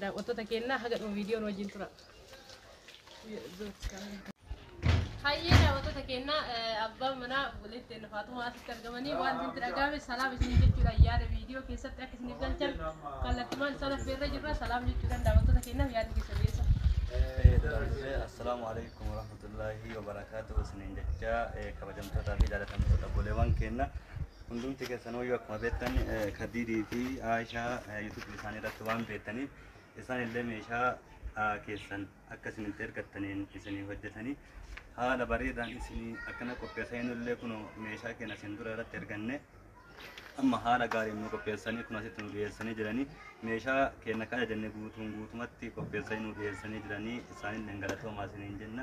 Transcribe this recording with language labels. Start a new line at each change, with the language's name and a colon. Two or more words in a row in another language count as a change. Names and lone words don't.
Oromo: daawwattoota keenyaa haga dhuma viidiyoon wajjin tura. hayyee daawwattoota keenyaa abbaan manaa walitti Faaxumaa asitti argamanii waan isin dhagaame salaam isin jechuudha. yaada viidiyoo keessatti akka isiniif galchan kallattimaan isaan affeerra jirra. salaam jechuudhaan daawwattoota keenyaaf yaada keessa beessa.
Arabic: السلام عليكم ورحمة الله وبركاته.
Oromo: Isiniin jecha kabajamtoota fi jaalatamtoota obboleewwan keenya hundumti keessanuu yoo akkuma beektan Khadiidii fi Aishaa YouTube isaanii irratti waan beektaniif isaan illee meeshaa keessan akka isinitti ergattaniin isinii hojjetanii haala bareedaan isinii akkana qopheessanii illee kun meeshaa keenya isin dura irratti erganne amma haala gaariin nu qopheessanii kun asitti nu dhiyeessanii jiranii meeshaa keenya kana jennee guutumatti qopheessanii nu dhiyeessanii jiranii isaaniin galatoomaa isiniin jenna.